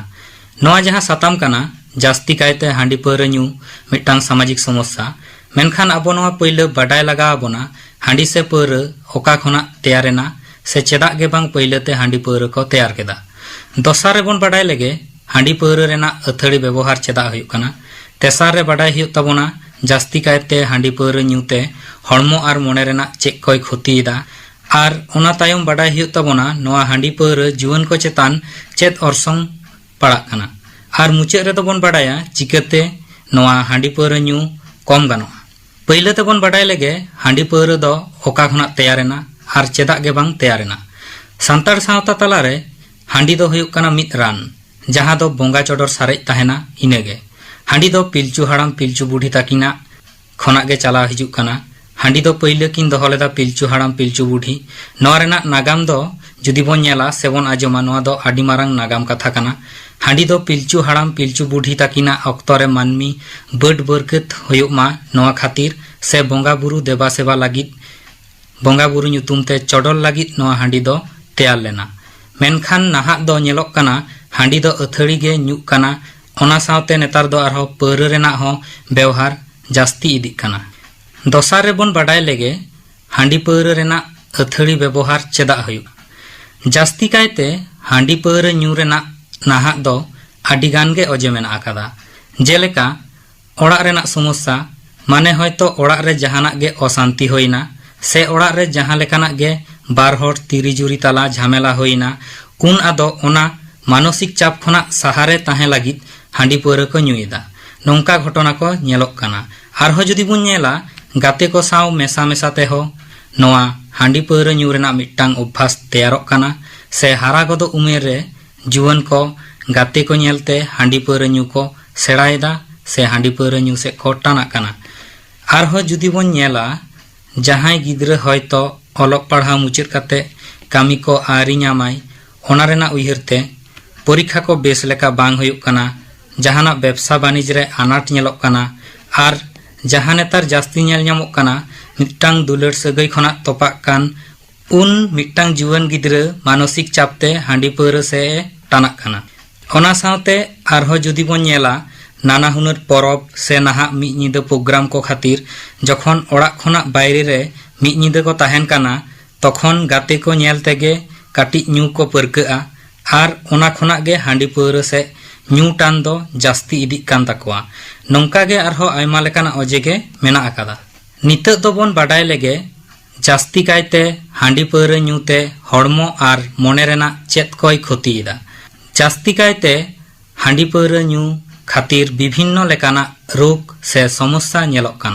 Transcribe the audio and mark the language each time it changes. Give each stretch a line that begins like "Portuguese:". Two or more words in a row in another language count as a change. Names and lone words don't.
Santali: नोआ जहां साताम कना जास्ती कायते हांडी पौरो ᱧᱩ मिट्टांग सामाजिक समस्या मेनखान आबो नोआ पहिले बाडाय लगा आबोना हांडी से पौरो ओका खोना तैयारेना से चेदाग गे बांग पहिलेते हांडी पौरो को तैयार केदा। दोसार रे बोन बाडाय लेगे हांडी पौरो रेना अथौड़ी व्यवहार चेदा हुयुग कना। तेसार रे बाडाय हुयुग ताबोना जास्ती कायते हांडी पौरो ᱧᱩते हड़मो आर मोने रेना चेक कोय क्षतियेदा आर ओना तायम बाडाय हुयुग ताबोना नोआ हांडी पौरो जुवान को चेतान चेद अरसंग पड़ाग कना। आर मुचाद रे दोबोन बाडाया चिकाते नोआ हांडी पौरो ᱧᱩ कम गानोआ। पहिले तेबोन बाडाय लेगे हांडी पौरो दो ओका खोना तैयारेना आर चेदाग गे बांग तैयारेना। सांतार सावता तलारे हांडी दो हुयुग कना मिद रान जहां दो बोंगा चोडर सारेज ताहेना इनेगे। हांडी दो पिलचू हाड़ाम पिलचू बुढ़ी ताकिना खोना गे चला हिजुग कना। हांडी दो पहिले किन दोहो लेदा पिलचू हाड़ाम पिलचू बुढ़ी। नोआ रेना नागाम दो जुदी बोन नेला सेबोन आजमा नोआ दो आडी मारांग नागाम कथा कना। हांडी दो पिलचू हाड़ाम पिलचू बुढ़ी ताकिना अक्तोरे मानमी बड़ बरकत हुयुग मा नोआ खातिर से बोंगा बुरु देवा सेवा लागिद बोंगा बुरु ᱧᱩᱛᱩᱢ ते चोडर लागिद नोआ हांडी दो तैयार लेना। मेनखान नाहाग दो नेलोग कना हांडी दो अथौड़ी गे ᱧᱩᱜ कना। ओना सावते नेतार दो आरहो पौरो रेना हो व्यवहार जास्ती इदिग कना। दोसार रे बोन बाडाय लेगे हांडी पौरो रेना अथौड़ी व्यवहार चेदाग हुयुग। जास्ती कायते हांडी पौरो ᱧᱩ रेना नाहाग दो आडी गान गे अजे मेना आकादा। जेलेका ओड़ाग रेना समस्या माने हयतो ओड़ाग रे जहानाग गे अशांति होइना से ओड़ाग रे जहां लेकानाग गे बार हर तिरिजुरी तला झमेला होइना उन आदो ओना मानसिक चाप खोना सहारे ताहे लागिद हांडी पौरो को ᱧᱩᱭेदा। नोंका घटना को नेलोग कना। आरहो जुदी बुन नेला गाते को साव मेसा मेसा ते हो नोआ हांडी पौरो ᱧᱩ रेना मिट्टांग अभ्यास तैयारोग कना से हारा गदो उमेर रे जुवान को गाते को नेलते हांडी पौरो ᱧᱩ को सेड़ायेदा से हांडी पौरो ᱧᱩ से को टानाग कना। आरहो जुदी बोन नेला जहां गिद्रा हयतो ओलोग पढ़ा मुचाद काते कामी को आरी ᱧᱟᱢᱟᱭ ओना रेना उयहरते परीक्षा को बेस लेका बांग हुयुग कना। जहाना व्यवसा बाणिज्य रे आनाट नेलोग कना आर जहां नेतार जास्ती नेल ᱧᱟᱢᱚᱜ कना मिट्टांग दुलार सगै खोना तोपाग कान उन मिट्टांग जुवान गिद्रा मानसिक चापते हांडी पौरो से टानाग कना। ओना सावते आरहो जुदी बोन नेला नाना हुनर परब से नाहा मिद ᱧᱤᱫᱟᱹ प्रोग्राम को खातिर जखन ओड़ाग खोना बायरे रे मिद ᱧᱤᱫᱟᱹ को ताहेन काना तखन गाते को नेल तेगे काटी ᱧᱩ को परकाआ आर ओना खोना गे हांडी पौरो से ᱧᱩ टान दो जास्ती इदिग कान ताकोआ। नोंका गे आरहो आयमा लेकाना अजे गे मेना आकादा। नितोग दो बोन बाडाय लेगे जास्ती कायते हांडी पौरो ᱧᱩते हड़मो आर मोने रेना चेद कोय क्षतियेदा। जास्ती कायते हांडी पौरो ᱧᱩ खातिर विभिन्न लेकाना रोग से समस्या नेलोग कना।